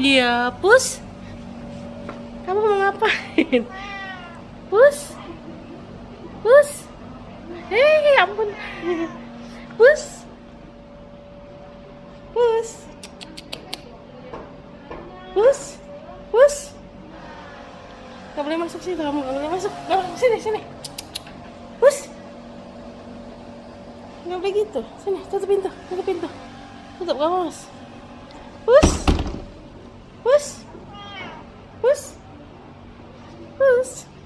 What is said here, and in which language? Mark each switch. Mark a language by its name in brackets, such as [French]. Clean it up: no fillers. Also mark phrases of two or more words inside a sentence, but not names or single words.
[Indonesian] ya, Pus? Kamu mau ngapain? Pus? Pus? Hei, ampun. Pus? Pus? Pus? Pus? Gak boleh masuk sini, kamu gak boleh masuk. Sini, sini. Pus? Gak boleh gitu. Sini, tutup pintu, tutup pintu. Tutup, kamu mas. Pus? Pus? Pus? Pus?